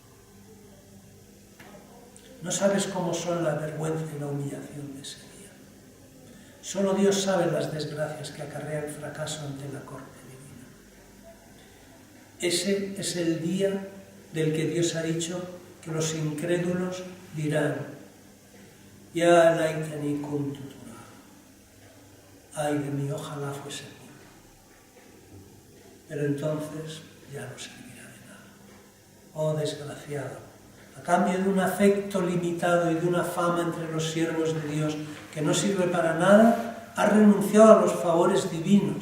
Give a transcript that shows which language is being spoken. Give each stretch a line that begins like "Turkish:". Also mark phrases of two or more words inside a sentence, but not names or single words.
Spanish: No sabes cómo son la vergüenza y la humillación de ese día. Solo Dios sabe las desgracias que acarrea el fracaso ante la corte divina. Ese es el día del que Dios ha dicho que los incrédulos dirán:
Arabic: يا ليتني كنت ترابا.
Spanish: Ay de mí, ojalá fuese polvo. Pero entonces ya no servirá de nada. Oh desgraciado, a cambio de un afecto limitado y de una fama entre los siervos de Dios que no sirve para nada, has renunciado a los favores divinos.